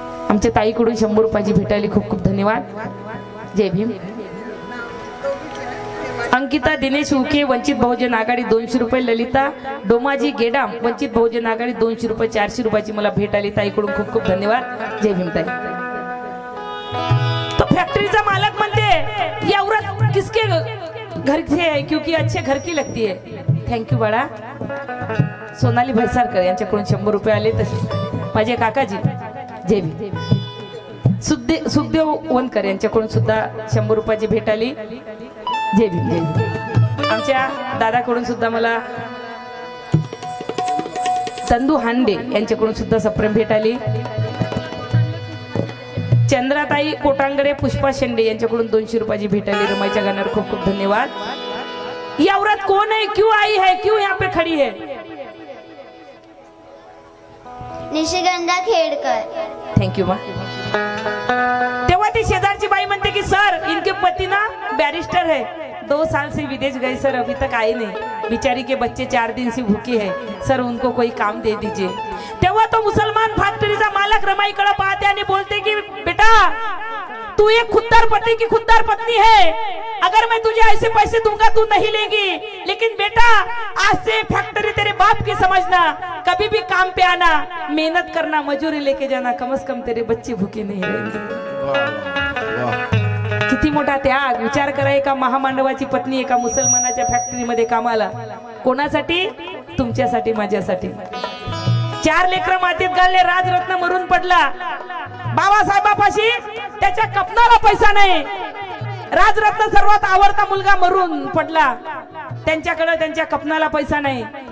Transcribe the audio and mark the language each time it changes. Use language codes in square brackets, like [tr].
[mr] आमच्या ताईकडून 100 रुपयाची भेटायली, खूप खूप धन्यवाद. जय भीम. अंकिता दिनेश उके वंचित बहुजन आघाडी 200 रुपये. ललिता डोमाजी गेडाम वंचित बहुजन आघाडी 200 रुपये. 400 रुपयाची मला भेट आली. ताईकडून खूप खूप धन्यवाद. जय भीम ताई. तो फैक्ट्री मालक म्हणते [hi] ये औरत किसके घर से है क्योंकि अच्छे घर की लगती है. [mr] थँक्यू बाळा. सोनाली भैसारकर यांच्याकडून 100 रुपये आले. तसेच माझे काकाजी जय भीम. सुखदेव वनकर यांच्याकडून सुद्धा 100 रुपयाची भेट आली. जय भीम. जय भीम. आमच्या दादाकडून सुद्धा मला चंदू हांडे यांच्याकडून सुद्धा सप्रेम भेट आली. चंद्राताई कोटांगडे पुष्पा शेंडे यांच्याकडून 200 रुपयाची भेट आली. रमाईच्या गाण्यावर खूप खूप धन्यवाद. [hi] ये औरत कौन है, क्यों आई है, क्यों यहाँ पे खड़ी है. [mr] निशिगंधा खेड़कर। [en] Thank you ma'am. [mr] तेव्हा ती शेजारची बाई म्हणते की [hi] सर इनके पति ना बैरिस्टर है, 2 साल से विदेश गए सर, अभी तक आए नहीं, बिचारी के बच्चे 4 दिन से भूखे हैं सर, उनको कोई काम दे दीजिए। [mr] तेव्हा तो मुसलमान फैक्टरीचा मालक रमाईकडे पाहते आणि बोलते की [hi] बेटा तू एक खुददार पति की खुददार पत्नी है, अगर मैं तुझे ऐसे पैसे दूंगा तू नहीं लेगी, लेकिन बेटा आज से फैक्ट्री तेरे बाप की समझना, कभी भी काम पे आना, मेहनत करना, मजूरी लेके जाना, कम से कम तेरे बच्चे भूखे नहीं रहेंगे। [mr] किती मोठा त्याग, विचार करा, एका महामानवाची पत्नी एका मुसलमानाच्या फॅक्टरीमध्ये कामाला, कोणासाठी? तुमच्यासाठी, माझ्यासाठी। 4 लेकरं मातीत गाळले, राजरत्न मरून पडला, बाबासाहेबापाशी त्याच्या कपनाला पैसा नाही, राजरत्न सर्वात आवडता मुलगा मरून पडला, त्यांच्याकडे त्यांच्या कपनाला पैसा नाही।